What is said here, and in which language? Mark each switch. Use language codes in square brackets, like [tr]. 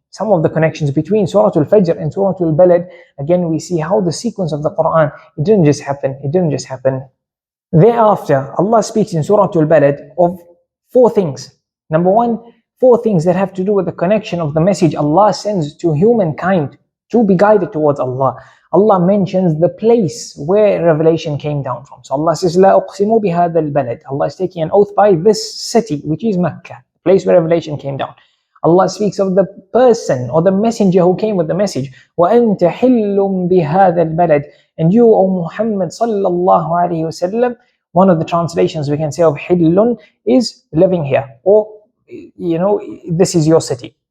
[en] Some of the connections between Surah Al-Fajr and Surah Al Balad. Again, we see how the sequence of the Quran, it didn't just happen. Thereafter, Allah speaks in Surah Al Balad of 4 things. Number 1, 4 things that have to do with the connection of the message Allah sends to humankind to be guided towards Allah. Allah mentions the place where revelation came down from. So Allah says, [ar] لا أقسم بهذا البلد. [en] Allah is taking an oath by this city, which is Mecca, the place where revelation came down. Allah speaks of the person or the messenger who came with the message. [ar] وَأَنْتَ حِلٌّ بِهَذَا الْبَلَدِ. [en] And you, O Muhammad sallallahu alayhi wasallam, one of the translations we can say of حِلٌّ is living here, or this is your city.